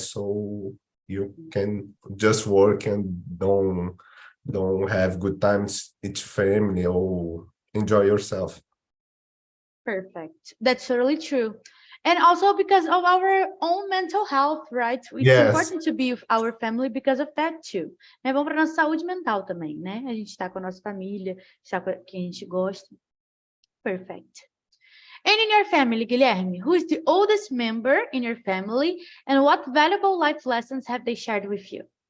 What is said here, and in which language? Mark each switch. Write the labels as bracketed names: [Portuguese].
[English] So you can just work and don't have good times with family or enjoy yourself. Perfect. That's totally true. And also because of our own mental health, right? It's important to be with our family because of that too. [Portuguese] É bom para nossa saúde mental também, né? A gente está com a nossa família, está com quem a gente gosta. Perfect. And in your family, Guilherme, who is the oldest member in your family and what valuable life lessons have they shared with you?